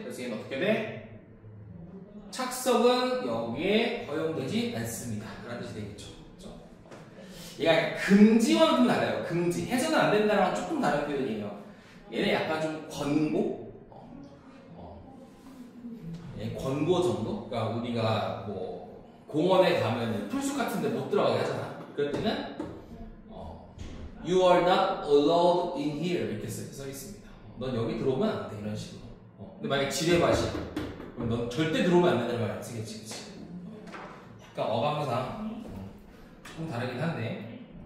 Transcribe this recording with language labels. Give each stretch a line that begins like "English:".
Korean: 그래서 얘는 어떻게 돼? 착석은 여기에 허용되지 않습니다. 그런 뜻이 되겠죠. 그렇죠? 얘가 금지와는 좀 달라요. 금지. 해서는 안 된다랑 조금 다른 표현이에요. 얘는 약간 좀 권고? 권고 정도? 그러니까 우리가 뭐 공원에 가면 풀숲 같은 데 못 들어가게 하잖아. 그럴 때는
English: You are not allowed in here
Korean: 이렇게 써 있습니다. 넌 여기 들어오면 안 돼. 이런 식으로. 근데 만약에 지뢰밭이야. 그럼 넌 절대 들어오면 안 된다는 말이 안 쓰겠지, 그치? 약간 어감상 조금 다르긴 한데.